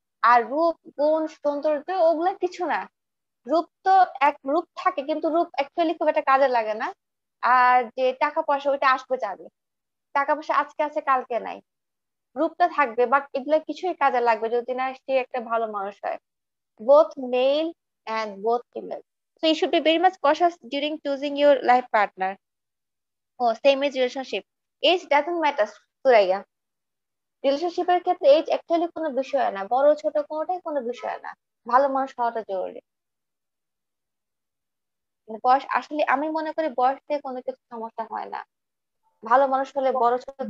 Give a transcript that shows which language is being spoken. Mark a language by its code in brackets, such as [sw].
[bn] আর রূপ গুণ সৌন্দর্য ওগুলা কিছু না। রূপ তো এক রূপ থাকে, কিন্তু রূপ অ্যাকচুয়ালি খুব একটা কাজে লাগে না। আর যে টাকা পয়সা ওইটা আসবে যাবে, টাকা পয়সা আজকে আছে কালকে নাই, রূপটা থাকবে বাট এগুলা কিছুই কাজে লাগবে যদি না সে একটা ভালো মানুষ হয়। [en] both male and both female, so you should be very much cautious during choosing your life partner. Oh, same age relationship, age doesn't matter, Suraiya. [bn] রিলেশনশিপের ক্ষেত্রে এজ অ্যাকচুয়ালি কোনো বিষয় না, বড় ছোট কোনোটাই কোনো বিষয় না, ভালো মানুষ হওয়াটা জরুরি। মানে বয়স আসলে আমি মনে করি বয়স দিয়ে কোনো কিছু সমস্যা হয় না, ভালো মানুষ হলে, বড় ছোট ছোট